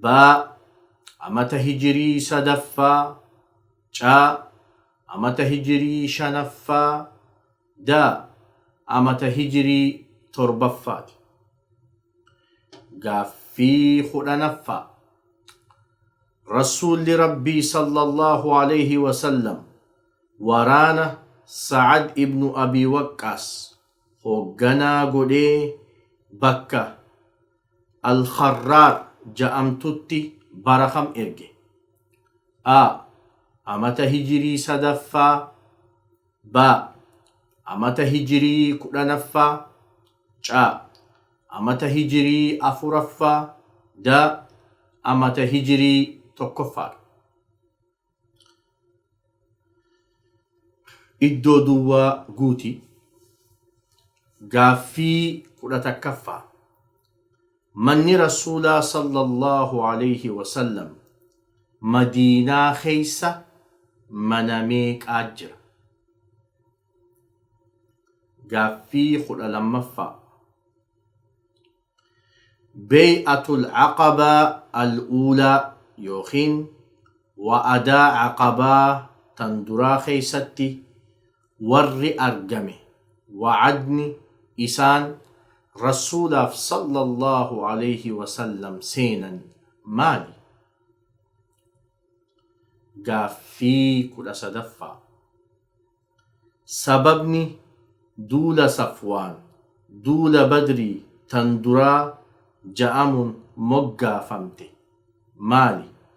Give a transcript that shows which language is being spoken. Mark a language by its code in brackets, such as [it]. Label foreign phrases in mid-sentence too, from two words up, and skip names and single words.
[om] Amata hijirii sadaffaa. C. Amata hijirii shanaffaa. D. Amata hijirii torbaffaati. Gaaffii kudhanaffaa. Rasuulli Rabbii [ar] صلى الله عليه وسلم [om] waraana Sa'ad ibnu Abii Waqqaas hoogganaa godhee bakka Al-Kharraar ja'amtutti bara kam erge? A. Amata hijirii sadaffaa. B. Amata hijirii kudhanaffaa. C. Amata hijirii afuraffaa. D. Amata hijirii tokkoffaa. Iddoo duwwaa guuti. Gaaffii 11ffaa. Manni Rasuulaa [ar] صلى الله عليه وسلم [om] Madiinaa keessa mana meeqaa jira? Gaaffii 12ffaa. Bay'atul Aqabaa al-Uulaa yookiin wa'adaa Aqabaa tan duraa keessatti warri argame wa'adni isaan Rasuulaaf [ar] صلى الله عليه وسلم [om] seenan maali? Gaaffii 13ffaa. Sababni duula Safwaan duula Badrii tan duraa ja'amuun moggaafamte maali?